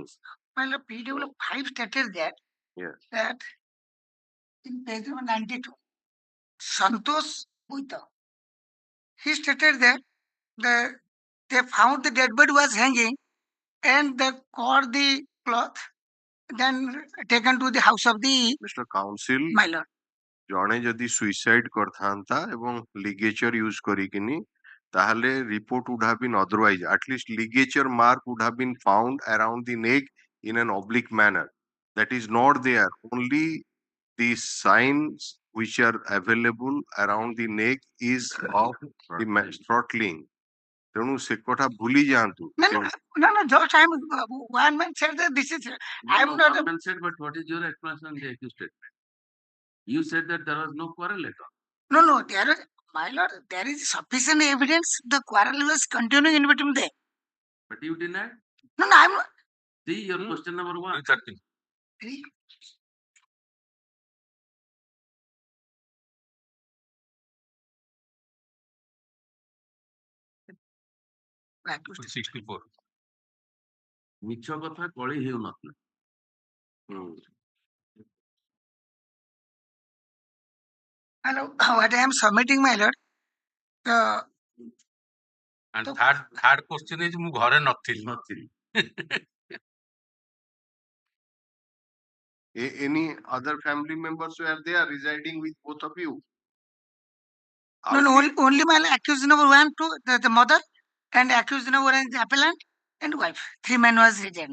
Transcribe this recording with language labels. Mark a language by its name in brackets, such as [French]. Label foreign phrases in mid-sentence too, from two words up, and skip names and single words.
[English] Well, PW5 stated that, that in page number 92, Santosh Buita, he stated that they found the dead body was hanging and they caught the cloth, then taken to the house of the Mr. Counsel, my lord. [Odia] ଜଣେ ଯଦି ସୁଇସାଇଡ୍ କରିଥାନ୍ତା ଏବଂ [English] ligature use [Odia] କରିକିନି ତାହେଲେ [English] report would have been otherwise. At least ligature mark would have been found around the neck in an oblique manner. That is not there. Only the signs which are available around the neck is of the throttling. [Odia] ତେଣୁ ସେ କଥା ଭୁଲି ଯାଆନ୍ତୁ. [English] No, just I'm one man said that this is I'm not. One man said, but what is your explanation on the accused statement? You said that there was no quarrel at all. No, there is, my lord, there is sufficient evidence the quarrel was continuing in between them. But you denied? No, I'm not. See your question number 1. 3. Back to 64. [Odia] ମିଛ କଥା କଳି ହେଉନଥିଲା. [English] Hello, what I am submitting, my lord. And third question is [Odia] ମୁଁ ଘରେ ନଥିଲି. [English] Any other family members were there residing with both of you? No, only my accused number 1, 2, the mother, and accused number 1 is the appellant and wife. 3 men was residing.